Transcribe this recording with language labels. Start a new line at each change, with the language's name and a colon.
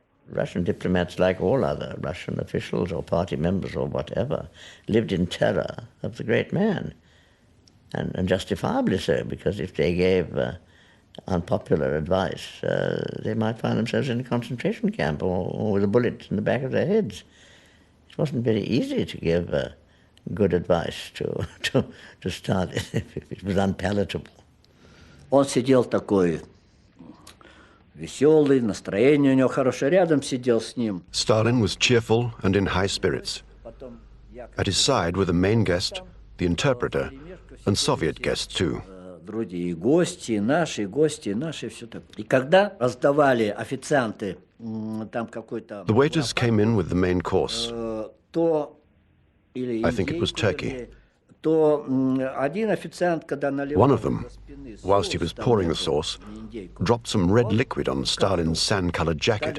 English: Russian diplomats, like all other Russian officials or party members or whatever, lived in terror of the great man, and justifiably so, because if they gave unpopular advice, they might find themselves in a concentration camp or with a bullet in the back of their heads. It wasn't very easy to give good advice to Stalin if it was unpalatable.
Russian: Он сидел такой веселый, настроение у него хорошее, рядом сидел с ним.
English: Stalin was cheerful and in high spirits. At his side were the main guest, the interpreter, and Soviet guests too.
Russian: Вроде и гости, и наши, все так. И когда раздавали официанты там какой-то...
English: The waiters came in with the main course.
Russian: То
English: I think it was turkey.
Russian: То один официант, когда наливал...
English: One of them, whilst he was pouring the sauce, dropped some red liquid on Stalin's sand-colored jacket.